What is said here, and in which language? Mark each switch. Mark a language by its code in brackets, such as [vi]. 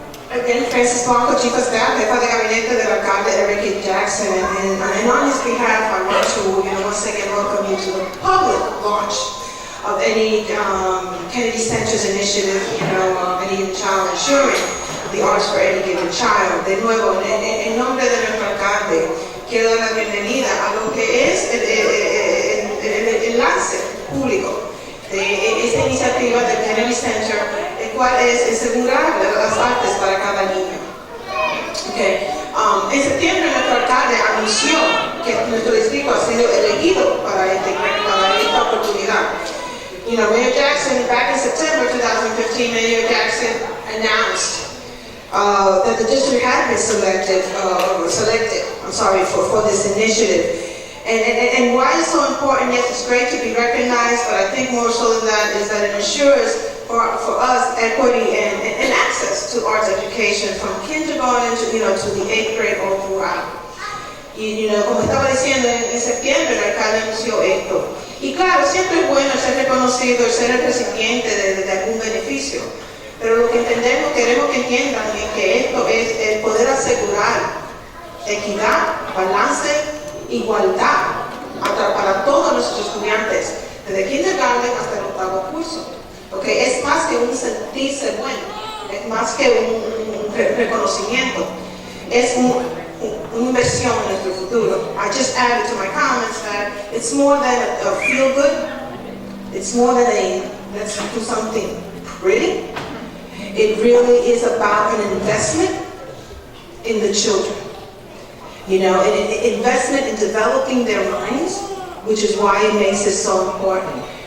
[en] Again, Francis Blanco, Chief of Staff, [es] Jefa de Gabinete del Alcalde [en] Eric E. Jackson, and on his behalf, I want to, once again welcome you to the public launch of any Kennedy Center's initiative, any child ensuring the arts for any given child. [es] De nuevo, en nombre de nuestro alcalde, quiero dar la bienvenida a lo que es el enlace público de esta iniciativa del Kennedy Center, el cual es asegurar las artes para cada niño. Okay. En septiembre nuestro alcalde anunció que nuestro distrito ha sido elegido para esta oportunidad. [en] Mayor Jackson, back in September 2015, Mayor Jackson announced that the district had been selected for this initiative. And why it's so important, yes, it's great to be recognized, but I think more so than that is that it ensures for us equity and access to arts education from kindergarten to the 8th grade all throughout. [es] Y como estaba diciendo, en septiembre el alcalde anunció esto. Y claro, siempre es bueno ser reconocido, ser el recipiente de algún beneficio. Pero lo que entendemos, queremos que entiendan es que esto es el poder asegurar equidad, balance, igualdad para todos nuestros estudiantes, desde kindergarten hasta el 8º curso. Okay, es más que un sentirse bueno, es más que un reconocimiento, es una inversión en nuestro futuro. [en] I just added to my comments that it's more than a feel good, it's more than a let's do something pretty. It really is about an investment in the children. An investment in developing their minds, which is why it makes it so important.